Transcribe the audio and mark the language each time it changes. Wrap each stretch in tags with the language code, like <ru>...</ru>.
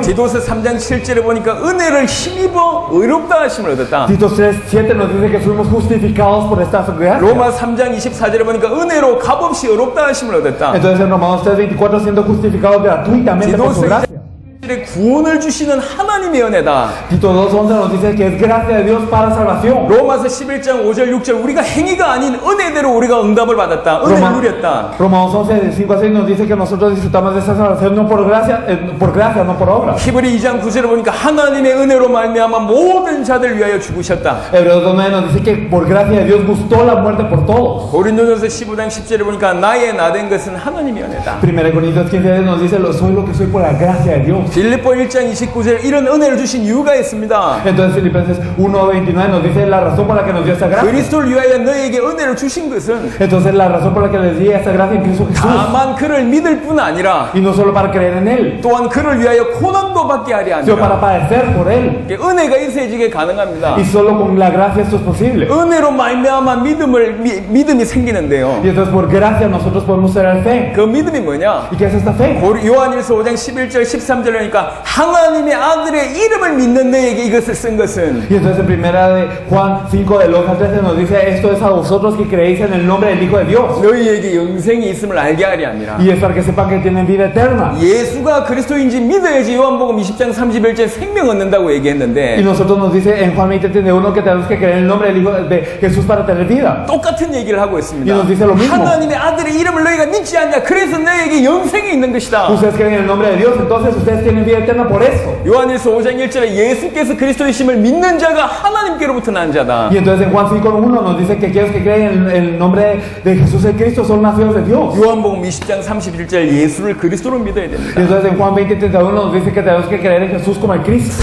<ko>디도서 3장 7절에 보니까 은혜를 힘입어 의롭다 하심을 얻었다.</ko> <es>Tito 3:7 nos dice que fuimos justificados por esta gracia.</es> <ko>로마 3장 24절에 보니까 은혜로 값없이 의롭다 하심을 얻었다.</ko> <es>Entonces en Romanos 3:24 siendo justificados gratuitamente por su</es> <ko>디도서</ko> <es>gracia.</es> <ko>2장 구원을 주시는 하나님의 은혜다.</ko> <es>Tito 2:11 nos dice que es gracia de Dios para salvación.</es> <ko>로마서 11장 5절 6절 우리가 행위가 아닌 은혜대로 우리가 응답을 받았다. 은혜를 누렸다.</ko> <es>Romanos 11:5-6 nos dice que nosotros disfrutamos de esa salvación no por gracia, no por obra.</es> <ko>히브리 2장 9절에 보니까 하나님의 은혜로 말미암아 모든 자들 위하여 죽으셨다.</ko> <es>Hebreos 2:9 nos dice que por gracia de Dios gustó la muerte por todos.</es> <ko>고린도전서 15장 10절에 보니까 나의 나된 것은 하나님의 은혜다.</ko> <es>1 Corintios 15 nos dice soy lo que soy por la gracia de Dios.</es> <ko>빌립보 1장 29절 이런 은혜를 주신 이유가 있습니다.</ko> <es>Entonces Filipenses 1:29 nos dice la razón por la que nos dio esta gracia.</es> <ko>그리스도를 위하여 너에게 은혜를 주신 것은</ko> <es>Entonces la razón por la que les di esta gracia en Cristo Jesús.</es> <ko>다만 그를 믿을 뿐 아니라</ko> <es>Y no solo para creer en Él,</es> <ko>또한 그를 위하여 고난도 받게 하려</ko> <es>sino para</es> <ko>하니라.</ko> <es>padecer por Él.</es> <ko>은혜가 있어야지 이게 가능합니다.</ko> <es>Y solo con la gracia esto es posible.</es> <ko>은혜로 말미암아 믿음이 생기는데요.</ko> <es>Y entonces por gracia nosotros podemos tener fe.</es> <ko>그 믿음이 뭐냐?</ko> <es>¿Y qué es esta fe?</es> <ko>요한일서 5장 11절 13절 하니까 하나님의 아들의 이름을 믿는 너에게 이것을 쓴 것은</ko> <es>Y entonces en primera de Juan 5 del 11 al 13 nos dice, esto es a vosotros que creéis en el nombre del Hijo de Dios.</es> <ko>너희에게 영생이 있음을 알게 하리 아니라.</ko> <es>Y es para que sepan que tienen vida eterna.</es> <ko>예수가 그리스도인지 믿어야지 요한복음 20장 31절 생명 얻는다고</ko> <es>Y</es> <ko>얘기했는데</ko> <es>nosotros nos dice en Juan 20:31 que tenemos que creer en el nombre del Hijo de Jesús para tener vida.</es> <ko>똑같은 얘기를 하고 있습니다.</ko> <es>Y nos dice lo mismo.</es> <ko>하나님의 아들의 이름을 너희가 믿지 않냐? 그래서 너희에게 영생이 있는 것이다.</ko> <es>Ustedes creen en el nombre de Dios, entonces ustedes tienen vida eterna por eso.</es> <ko>요한일서 5장 1절에 예수께서 그리스도이심을 믿는 자가 하나님께로부터 난 자다.</ko> <es>Y entonces en Juan 5:1 nos dice que aquellos que creen en el nombre de Jesús el Cristo son nacidos de Dios.</es> <ko>요한복음 20장 31절 예수를 그리스도로 믿어야 됩니다.</ko> <es>Y entonces en Juan 20:31 nos dice que tenemos que creer en Jesús como el Cristo.</es>